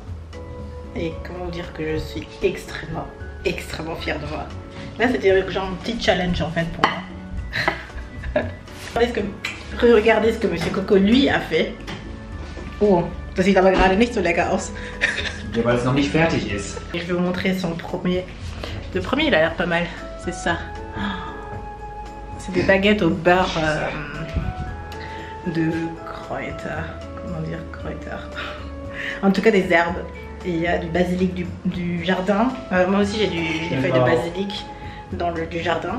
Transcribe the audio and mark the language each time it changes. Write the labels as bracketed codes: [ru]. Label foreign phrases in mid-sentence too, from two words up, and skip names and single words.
[fr] Et comment vous dire que je suis extrêmement fière de moi. Là c'était genre un petit challenge en fait pour moi. Regardez ce que Monsieur Coco lui a fait. [de] Oh, das sieht aber gerade nicht so lecker aus. Ja, weil es noch nicht fertig ist. [fr] Et je vais vous montrer son premier. Le premier il a l'air pas mal, c'est ça. C'est des baguettes au beurre de Kräuter. Comment dire Kräuter? En tout cas des herbes. Et il y a du basilic du jardin. Moi aussi j'ai des feuilles de basilic du jardin.